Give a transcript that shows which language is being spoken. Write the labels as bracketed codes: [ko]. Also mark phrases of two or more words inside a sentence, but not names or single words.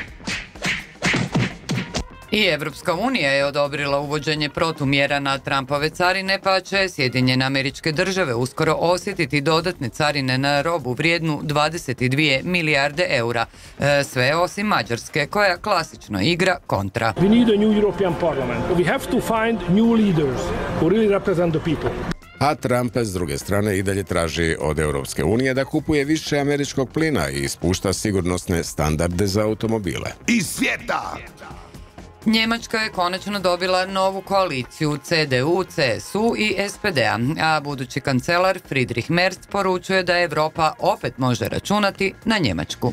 [hr] I Evropska unija je odobrila uvođenje protumjera na Trumpove carine, pa će Sjedinjene Američke Države uskoro osjetiti dodatne carine na robu vrijednu 22 milijarde eura. Sve osim Mađarske, koja klasično igra kontra. [en] We need a new European Parliament. We have to find new leaders who really represent the people. [hr] A Trump s druge strane i dalje traži od Europske unije da kupuje više američkog plina i spušta sigurnosne standarde za automobile. Iz svijeta! Njemačka je konačno dobila novu koaliciju CDU, CSU i SPD-a, a budući kancelar Friedrich Merz poručuje da Europa opet može računati na Njemačku.